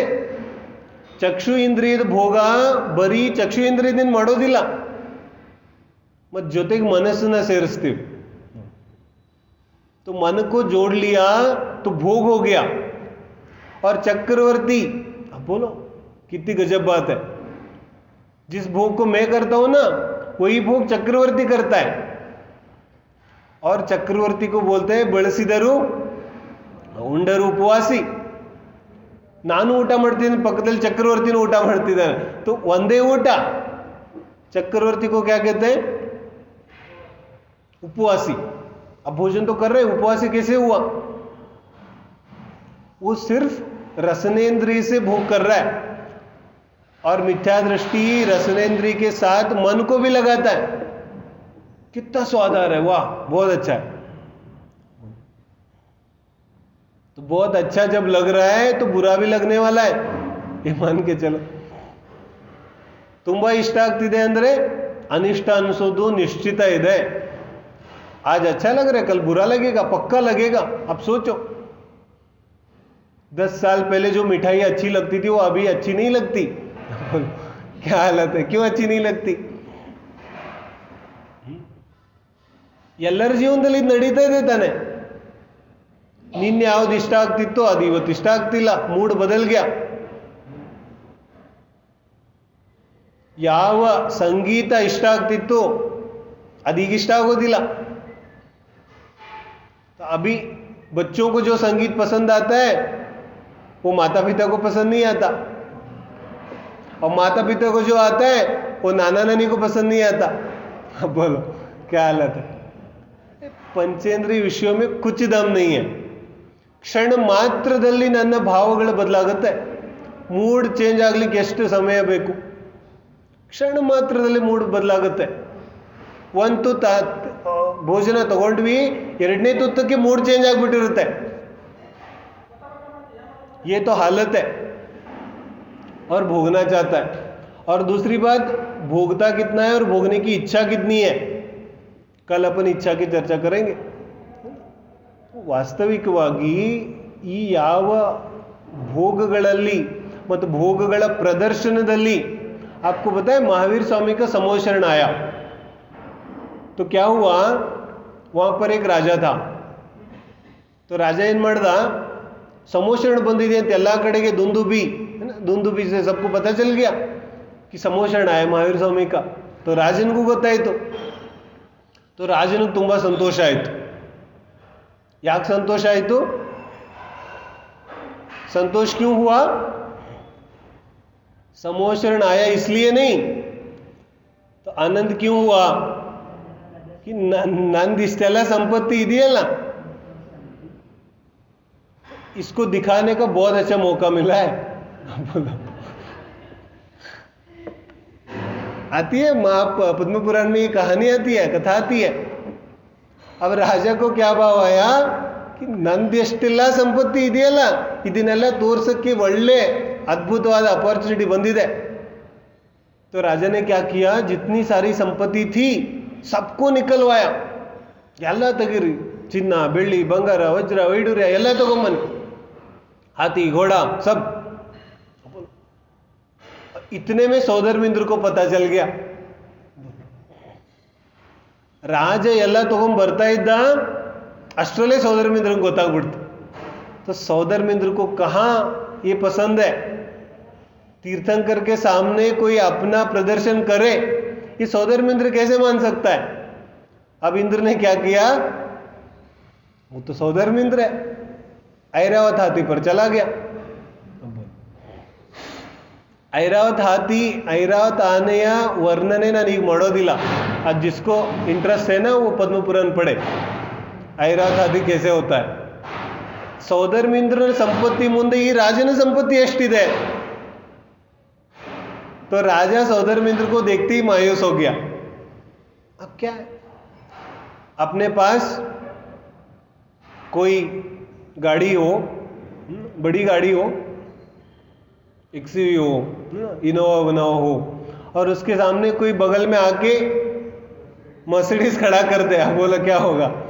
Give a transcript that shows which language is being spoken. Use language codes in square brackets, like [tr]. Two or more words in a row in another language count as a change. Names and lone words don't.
[kn] ಚಕ್ಷು ಇಂದ್ರಿಯದ ಭೋಗ ಬರೀ ಚಕ್ಷು ಇಂದ್ರಿಯದಿಂದ ಮಾಡೋದಿಲ್ಲ, ಮತ್ತು ಜೊತೆಗೆ ಮನಸ್ಸನ್ನ ಸೇರಿಸ್ತೀವಿ. [hi] तो मन को जोड़ लिया तो भोग हो गया. और चक्रवर्ती, अब बोलो कितनी गजब बात है. जिस भोग को मैं करता हूं ना, वही भोग चक्रवर्ती करता है. और चक्रवर्ती को बोलते हैं [kn] ಬಳಸಿದರು ಉಂಡರು ಉಪವಾಸಿ. ನಾನು ಊಟ ಮಾಡ್ತೀನಿ, ಪಕ್ಕದಲ್ಲಿ ಚಕ್ರವರ್ತಿನೂ ಊಟ ಮಾಡ್ತಿದ್ದಾನೆ, तो ಒಂದೇ ಊಟ. [hi] चक्रवर्ती को क्या कहते हैं? उपवासी. अब भोजन तो कर रहे, उपवासी कैसे हुआ? वो सिर्फ रसनेन्द्रिय से भोग कर रहा है, और मिथ्या दृष्टि रसनेन्द्रिय के साथ मन को भी लगाता है. कितना स्वाद आ रहा है, वाह बहुत अच्छा है. तो बहुत अच्छा जब लग रहा है तो बुरा भी लगने वाला है, ये मान के चलो. [kn] ತುಂಬಾ ಇಷ್ಟ ಆಗ್ತಿದೆ ಅಂದ್ರೆ ಅನಿಷ್ಟ ಅನಿಸೋದು ನಿಶ್ಚಿತ ಇದೆ. [hi] आज अच्छा लग रहा है, कल बुरा लगेगा, पक्का लगेगा. अब सोचो 10 साल पहले जो मिठाई अच्छी लगती थी वो अभी अच्छी नहीं लगती. क्या हालत है, क्यों अच्छी नहीं लगती? [kn] ಎಲ್ಲರ ಜೀವನದಲ್ಲಿ ಇದು ನಡೀತಾ ಇದೆ ತಾನೆ. ನಿನ್ನೆ ಯಾವ್ದು ಇಷ್ಟ ಆಗ್ತಿತ್ತೋ ಅದು ಇವತ್ತು ಇಷ್ಟ ಆಗ್ತಿಲ್ಲ, ಮೂಡ್ ಬದಲ್ಗ್ಯಾ. ಯಾವ ಸಂಗೀತ ಇಷ್ಟ ಆಗ್ತಿತ್ತು ಅದೀಗ ಇಷ್ಟ ಆಗೋದಿಲ್ಲ. [hi] अभी बच्चों को जो संगीत पसंद आता है वो माता पिता को पसंद नहीं आता, और माता पिता को जो आता है वो नाना नानी को पसंद नहीं आता. अब बोलो क्या हालत है. पंचेंद्रिय विषयों में कुछ दम नहीं है. [kn] ಕ್ಷಣ ಮಾತ್ರದಲ್ಲಿ ನನ್ನ ಭಾವಗಳು ಬದಲಾಗುತ್ತೆ. [en] mood change [kn] ಆಗ್ಲಿಕ್ಕೆ ಎಷ್ಟು ಸಮಯ ಬೇಕು? ಕ್ಷಣ ಮಾತ್ರದಲ್ಲಿ ಮೂಡ್ ಬದಲಾಗುತ್ತೆ. ಒಂದು ತುತ್ತ ಭೋಜನ ತಗೊಂಡ್ವಿ, ಎರಡನೇ ತುತ್ತಕ್ಕೆ [en] mood change [kn] ಆಗಿಬಿಟ್ಟಿರುತ್ತೆ. [hi] ये तो हालत है, और भोगना चाहता है. और दूसरी बात, भोगता कितना है और भोगने की इच्छा कितनी है, कल अपन इच्छा की चर्चा करेंगे. [kn] ವಾಸ್ತವಿಕವಾಗಿ ಈ ಯಾವ ಭೋಗಗಳಲ್ಲಿ ಮತ್ತು ಭೋಗಗಳ ಪ್ರದರ್ಶನದಲ್ಲಿ [hi] आपको पता है महावीर स्वामी का समोशरण आया तो क्या हुआ, वहाँ पर एक राजा था. तो राजा [kn] ಏನು ಮಾಡ್ದ, [hi] समोशरण [kn] ಬಂದಿದೆ ಅಂತ ಎಲ್ಲ ಕಡೆಗೆ [hi] दुंदुबी दुंदुबी से सबको पता चल गया कि समोशरण आया महावीर स्वामी का. [kn] तो ರಾಜನಿಗೂ ಗೊತ್ತಾಯಿತು. तो ರಾಜನಿಗೆ ತುಂಬ ಸಂತೋಷ ಆಯಿತು. ಯಾಕೆ ಸಂತೋಷ ಆಯಿತು? [hi] संतोष क्यों हुआ? समोशरण आया इसलिए नहीं, तो आनंद क्यों हुआ कि [kn] ನಂದು ಎಷ್ಟೆಲ್ಲ ಸಂಪತ್ತಿ ಇದೆಯಲ್ಲ, [hi] इसको दिखाने का बहुत अच्छा मौका मिला है. आती है पद्म पुराण में ये कहानी आती है, कथा आती है. अब राजा को क्या भाव आया कि [kn] ನಂದು ಎಷ್ಟೆಲ್ಲ ಸಂಪತ್ತಿ ಇದೆಯಲ್ಲ ಇದನ್ನೆಲ್ಲ ತೋರ್ಸಕ್ಕೆ ಒಳ್ಳೆ अद्भुतवाद अपॉर्चुनिटी ಬಂದಿದೆ. [hi] तो राजा ने क्या किया, जितनी सारी संपत्ति थी सबको निकलवाया. [kn] ಎಲ್ಲ ತೆಗೀರಿ, ಚಿನ್ನ ಬೆಳ್ಳಿ ಬಂಗಾರ ವಜ್ರ ವೈಡೂರ್ಯ ಎಲ್ಲ ತಗೊಂಬನ್ನಿ, [hi] हाथी घोड़ा सब. इतने में सौधर्मिंद्र को पता चल गया. [kn] ರಾಜ ಎಲ್ಲ ತಗೊಂಡ್ ಬರ್ತಾ ಇದ್ದ, ಅಷ್ಟರಲ್ಲೇ ಸೌಧರ್ಮಿಂದ್ರಂಗೆ ಗೊತ್ತಾಗ್ಬಿಡ್ತು. [hi] तो सौधर्मिंद्र को कहाँ ये पसंद है, तीर्थंकर के सामने कोई अपना प्रदर्शन करे, ये सौधर्मिंद्र कैसे मान सकता है. अब इंद्र ने क्या किया, वो तो सौधर्मिंद्र है, ऐरावत हाथी पर चला गया. [kn] ಐರಾವತ್ हाथी, ಐರಾವತ್ ಆನೆಯ ವರ್ಣನೆ ನಾನು ಈಗ ಮಾಡೋದಿಲ್ಲ. [hi] आज जिसको इंटरेस्ट है ना वो पद्म पुराण पढ़े, ಐರಾವತ್ हाथी कैसे होता है. [kn] ಸೌಧರ್ಮಿಂದ್ರನ ಸಂಪತ್ತಿ ಮುಂದೆ ಈ ರಾಜನ ಸಂಪತ್ತಿ ಎಷ್ಟಿದೆ. [hi] तो राजा सौधर्मिंद्र को देखते ही मायूस हो गया। अब क्या है, अपने पास कोई गाड़ी हो, बड़ी गाड़ी हो, XUV हो, इनोवा बनाओ हो, और उसके सामने कोई बगल में आके मर्सिडीज खड़ा कर दे, बोला क्या होगा?